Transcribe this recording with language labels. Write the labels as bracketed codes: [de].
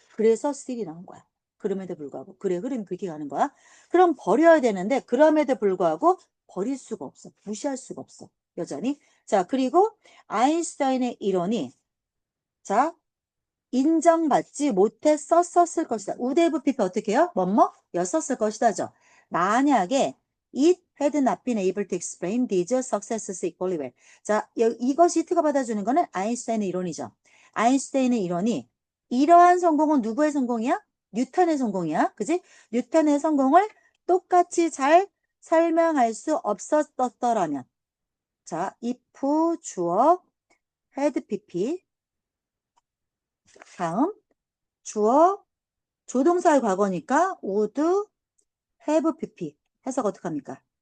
[ko] 그래서 스틸이 나온 거야. 그럼에도 불구하고. 그래, 흐름이 그렇게 가는 거야. 그럼 버려야 되는데 그럼에도 불구하고 버릴 수가 없어. 무시할 수가 없어. 여전히. 자, 그리고 아인슈타인의 이론이 자, 인정받지 못했었을 것이다. 우대부피표 어떻게 해요? 뭐뭐? 였었을 것이다죠. 만약에 [en] it had not been able to explain these successes equally well. [ko] 자, 이것이 트가 받아주는 거는 아인슈타인의 이론이죠. 아인슈타인의 이론이 이러한 성공은 누구의 성공이야? 뉴턴의 성공이야. 그지? 뉴턴의 성공을 똑같이 잘 설명할 수 없었더라면. 자, if 주어 had pp 다음 주어 조동사의 과거니까 would have pp 해석 어떡합니까?